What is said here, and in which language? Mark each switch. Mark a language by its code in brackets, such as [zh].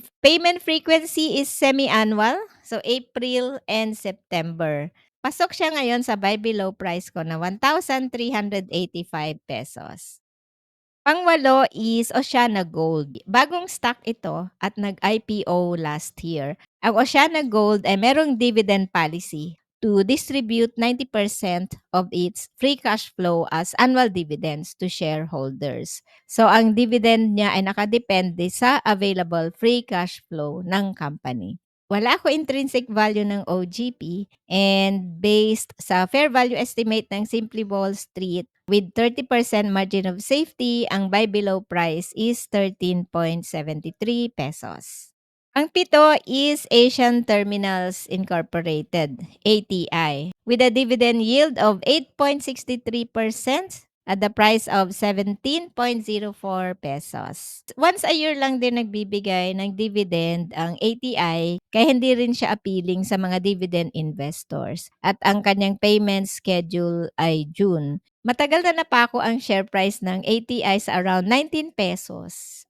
[en] Payment frequency is semi-annual, so April and September. [tl] Pasok siya ngayon sa buy below price ko na 1,385 pesos. Pang-walo is Oceana Gold. Bagong stock ito at nag-IPO last year. Ang Oceana Gold ay merong [en] dividend policy to distribute 90% of its free cash flow as annual dividends to shareholders. [tl] So, ang dividend niya ay nakadepende sa available free cash flow ng company. Wala ako [en] intrinsic value ng OGP and based sa fair value estimate ng Simply Wall Street with 30% margin of safety, ang buy below price is 13.73 pesos. Ang pito is Asian Terminals Incorporated, ATI, with a dividend yield of 8.63% at the price of 17.04 pesos. Once a year [tl] lang din nagbibigay ng dividend ang ATI kaya hindi rin siya appealing sa mga dividend investors at ang kanyang payment schedule ay June. Matagal na napako ang share price ng ATI sa around 19 pesos.